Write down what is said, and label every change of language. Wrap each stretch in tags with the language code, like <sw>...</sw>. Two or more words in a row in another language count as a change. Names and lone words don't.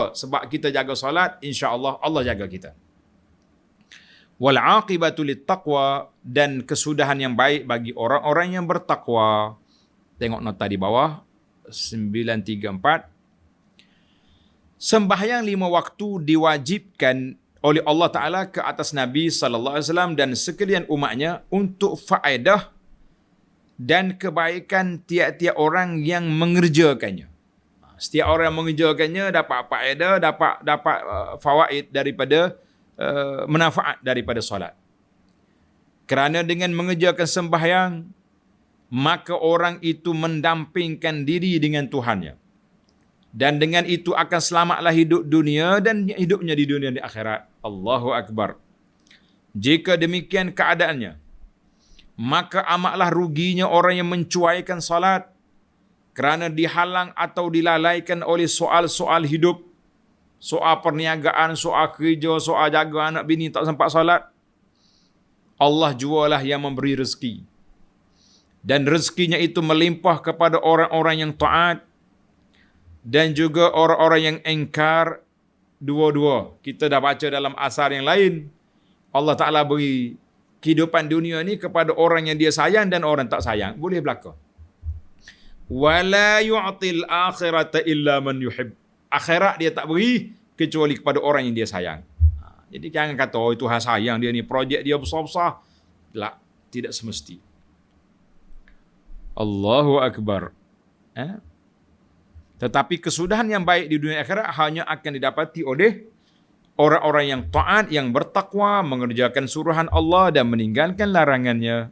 <ms>Sebab kita jaga solat,</ms> <ar>إن شاء الله</ar> <ms>Allah jaga kita.</ms> <ar>والعاقبة للتقوى,</ar> <ms>dan kesudahan yang baik bagi orang-orang yang bertakwa. Tengok nota di bawah 934. Sembahyang 5 waktu diwajibkan oleh Allah Ta'ala ke atas Nabi</ms> <ar>صلى الله عليه وسلم</ar> <ms>dan sekalian umatnya untuk faedah dan kebaikan tiap-tiap orang yang mengerjakannya. Setiap orang yang mengerjakannya dapat faedah, dapat fawaid daripada manfaat daripada solat. Kerana dengan mengerjakan sembahyang, maka orang itu mendampingkan diri dengan Tuhannya. Dan dengan itu akan selamatlah hidup dunia dan hidupnya di dunia di akhirat.</ms> <ar>الله أكبر.</ar> <ms>Jika demikian keadaannya, maka amatlah ruginya orang yang mencuaikan salat kerana dihalang atau dilalaikan oleh soal-soal hidup, soal perniagaan, soal kerja, soal jaga anak bini tak sempat salat. Allah jualah yang memberi rezeki. Dan rezekinya itu melimpah kepada orang-orang yang taat dan juga orang-orang yang engkar. Dua-dua. Kita dah baca dalam asar yang lain. Allah Ta'ala beri kehidupan dunia ni kepada orang yang dia sayang dan orang tak sayang. Boleh berlaku.</ms> <ar>ولا يعطي الآخرة إلا من يحب.</ar> <ms>Akhirat dia tak beri kecuali kepada orang yang dia sayang. Jadi jangan kata, oh Tuhan sayang dia ni, projek dia besar-besar. Tak, tidak semesti.</ms> <ar>الله أكبر.</ar> <ms>Tetapi kesudahan yang baik di dunia akhirat hanya akan didapati oleh orang-orang yang taat, yang bertakwa, mengerjakan suruhan Allah dan meninggalkan larangannya.</ms>